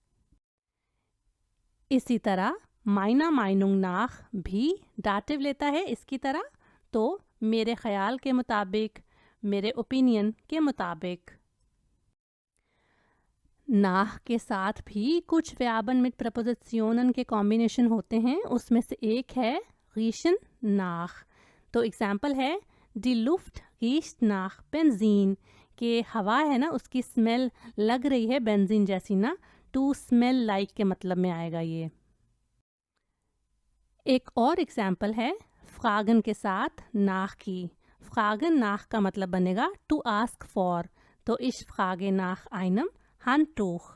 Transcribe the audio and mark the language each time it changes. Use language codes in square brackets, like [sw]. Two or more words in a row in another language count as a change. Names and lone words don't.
[hi] इसी तरह [de] meiner Meinung nach [hi] भी डाटिव लेता है इसकी तरह, तो मेरे ख्याल के मुताबिक, मेरे ओपिनियन के मुताबिक। नाह के साथ भी कुछ व्यापन mit प्रपोजिशनन के कॉम्बिनेशन होते हैं, उसमें से एक है [de] riechen nach। [hi] तो एग्जाम्पल है [de] die Luft riecht nach Benzin, [hi] कि हवा है ना उसकी स्मेल लग रही है बेंजीन जैसी ना, [en] to smell like [hi] के मतलब में आएगा ये। एक और एग्जाम्पल है फ्रागन के साथ नाख की। फ्रागन नाख का मतलब बनेगा [en] to ask for, [hi] तो इस [de] frage nach einem Handtuch.